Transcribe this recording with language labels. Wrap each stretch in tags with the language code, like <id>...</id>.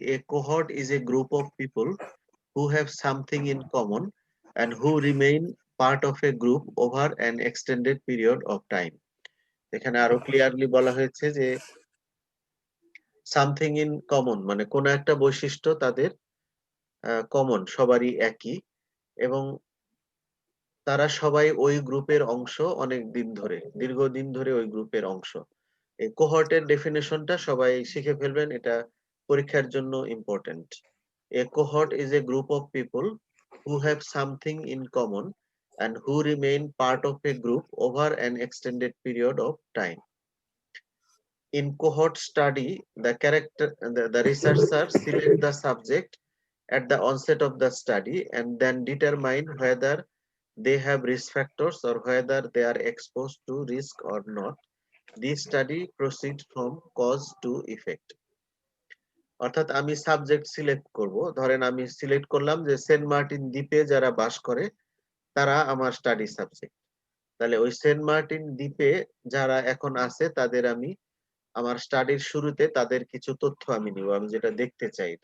<en>A cohort is a group of people who have something in common and who remain part of a group over an extended period of time.</en> <bn>এখানে আরো clearly বলা হয়েছে যে</bn> <en>something in common</en> <bn>মানে কোন একটা বৈশিষ্ট্য তাদের কমন, সবারই একই, এবং তারা সবাই ওই গ্রুপের অংশ অনেক দিন ধরে, দীর্ঘদিন ধরে ওই গ্রুপের অংশ। এই কোহর্টের ডেফিনেশনটা সবাই শিখে ফেলবেন, এটা পরীক্ষার জন্য important.</bn> <en>A cohort is a group of people who have something in common and who remain part of a group over an extended period of time. In cohort study, the researchers select the subject at the onset of the study and then determine whether they have risk factors or whether they are exposed to risk or not. This study proceeds from cause to effect.</en> <bn>অর্থাৎ আমি subject select করব। ধরেন আমি select করলাম যে Saint Martin দ্বীপে যারা বাস করে তারা আমার স্টাডি সাবজেক্ট। তাহলে ওই সেন্ট মার্টিন দ্বীপে যারা এখন আছে তাদের আমি আমার স্টাডির শুরুতে তাদের কিছু তথ্য আমি নিব, আমি যেটা দেখতে চাই।</bn>